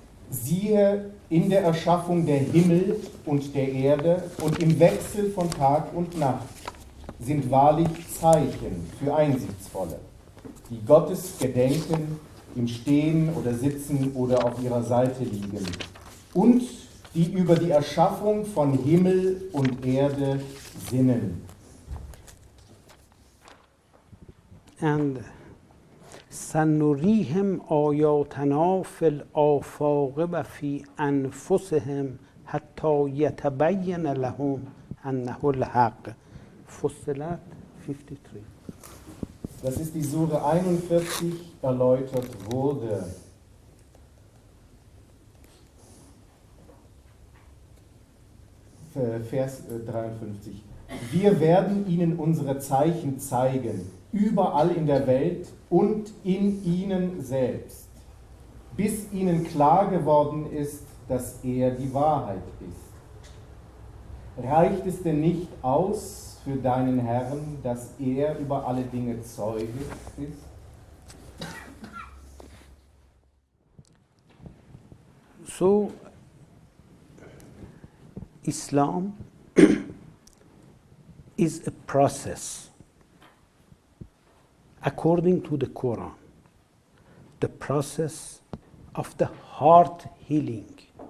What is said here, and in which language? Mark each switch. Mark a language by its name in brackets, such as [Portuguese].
[German] Siehe in der Erschaffung der Himmel und der Erde und im Wechsel von Tag und Nacht sind wahrlich Zeichen für Einsichtsvolle, die Gottes gedenken, im Stehen oder Sitzen oder auf ihrer Seite liegen und die über die Erschaffung von Himmel und Erde sinnen. [English] And [Arabic] سنريهم آياتنا في الآفاق وفي أنفسهم حتى يتبين لهم أنه الحق. فصلت 53. [German] Das ist die Sure 41, erläutert wurde. Vers 53. Wir werden ihnen unsere Zeichen zeigen, überall in der Welt und in ihnen selbst, bis ihnen klar geworden ist, dass er die Wahrheit ist. Reicht es denn nicht aus für deinen Herrn, dass er über alle Dinge Zeuge ist? [English] So, Islam is a process according to the Quran, the process of the heart healing.